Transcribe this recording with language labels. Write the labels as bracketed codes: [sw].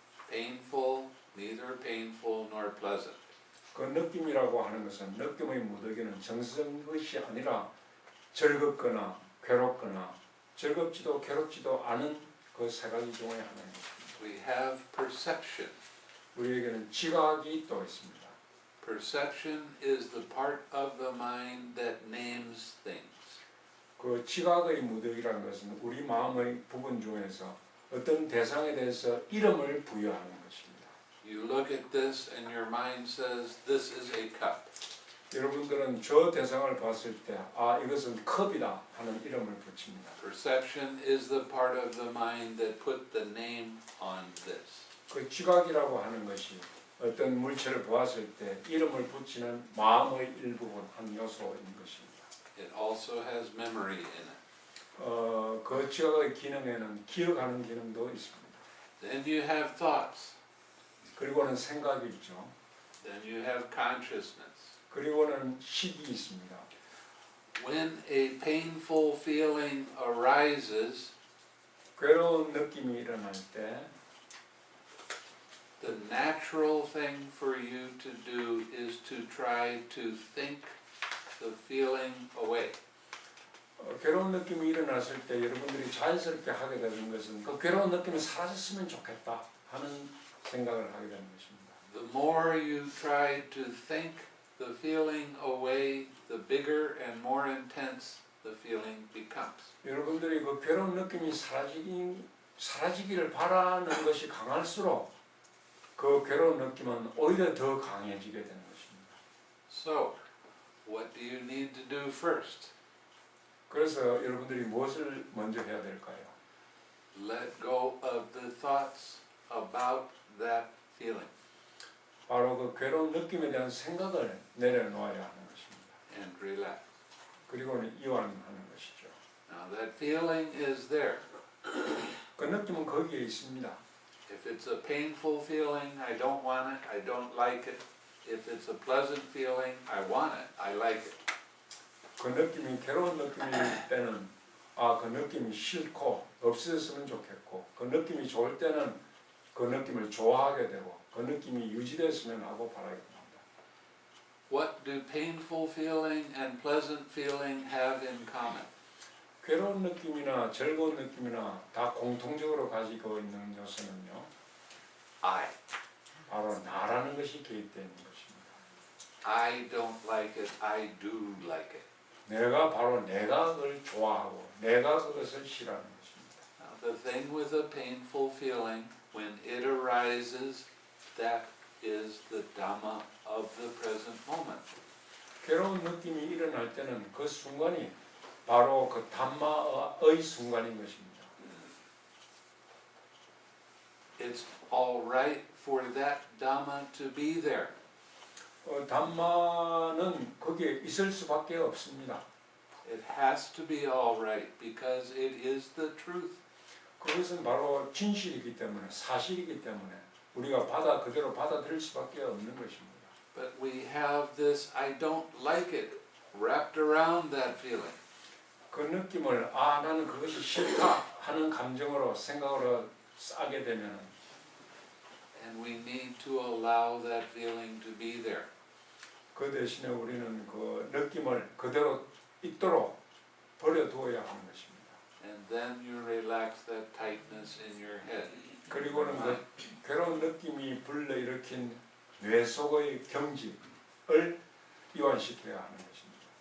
[en] painful, neither painful nor pleasant. [ko] 그 느낌이라고 하는 것은 느낌의 무더기는 정성인 것이 아니라 즐겁거나 괴롭거나 즐겁지도 괴롭지도 않은 그 세 가지 중에 하나입니다. [en] We have perception. [ko] 우리에게는 지각이 또 있습니다. [en] Perception is the part of the mind that names things. [ko] 그 지각의 무더기라는 것은 우리 마음의 부분 중에서 어떤 대상에 대해서 이름을 부여하는 것입니다. [en] You look at this and your mind says, this is a cup. [ko] 여러분들은 저 대상을 봤을 때 이것은 컵이다 하는 이름을 붙입니다. [en] Perception is the part of the mind that put the name on this. [ko] 그 지각이라고 하는 것이 어떤 물체를 보았을 때 이름을 붙이는 마음의 일부분 한 요소인 것입니다. [en] It also has memory in it. [ko] 그 지각의 기능에는 기억하는 기능도 있습니다. [en] Then you have thoughts. [ko] 그리고는 생각이 있죠. [en] Then you have consciousness. [ko] 그리고는 식이 있습니다. [en] When a painful feeling arises, [ko] 괴로운 느낌이 일어날 때 [en] the natural thing for you to do is to try to think the feeling away. [ko] 괴로운 느낌이 일어났을 때 여러분들이 자연스럽게 하게 되는 것은 그 괴로운 느낌이 사라졌으면 좋겠다 하는 생각을 하게 되는 것입니다. [en] The more you try to think the feeling away, the bigger and more intense the feeling becomes. [ko] 여러분들이 그 괴로운 느낌이 사라지기를 바라는 것이 강할수록 그 괴로운 느낌은 오히려 더 강해지게 되는 것입니다. [en] So, what do you need to do first? [ko] 그래서 여러분들이 무엇을 먼저 해야 될까요? [en] Let go of the thoughts about that feeling [ko] 바로 그 괴로운 느낌에 대한 생각을 내려놓아야 하는 것입니다. [en] and relax. [ko] 그리고는 이완하는 것이죠. [en] Now that feeling is there. [ko] 그 느낌은 거기에 있습니다. [en] If it's a painful feeling, I don't want it, I don't like it. If it's a pleasant feeling, I want it, I like it. [ko] 그 느낌이 괴로운 느낌일 때는 그 느낌이 싫고 없어졌으면 좋겠고 그 느낌이 좋을 때는 그 느낌을 좋아하게 되고 그 느낌이 유지됐으면 하고 바라게 됩니다. [en] What do painful feeling and pleasant feeling have in common? [ko] 괴로운 느낌이나 즐거운 느낌이나 다 공통적으로 가지고 있는 요소는요. [en] I. [ko] 바로 나라는 것이 개입되어 있는 것입니다. [en] I don't like it, I do like it. [ko] 내가 바로 내가 그걸 좋아하고 내가 그것을 싫어하는 것입니다. [en] Now, the thing with a painful feeling, when it arises, that is the Dhamma of the present moment. [ko] 괴로운 느낌이 일어날 때는 그 순간이 바로 그 담마의 순간인 것입니다. [en] It's all right for that Dhamma to be there. [ko] 담마는 거기에 있을 수밖에 없습니다. [en] It has to be all right because it is the truth. [ko] 그것은 바로 진실이기 때문에 사실이기 때문에 우리가 그대로 받아들일 수밖에 없는 것입니다. [en] But we have this I don't like it wrapped around that feeling. [ko] 그 느낌을 나는 그것이 싫다 하는 감정으로 생각으로 싸게 되면 [en] And we need to allow that feeling to be there. [ko] 그 대신에 우리는 그 느낌을 그대로 있도록 버려두어야 하는 것입니다. [en] And then you relax that tightness in your head. [ko] 그리고는 그 괴로운 느낌이 불러일으킨 뇌 속의 경직을 이완시켜야 하는 것입니다.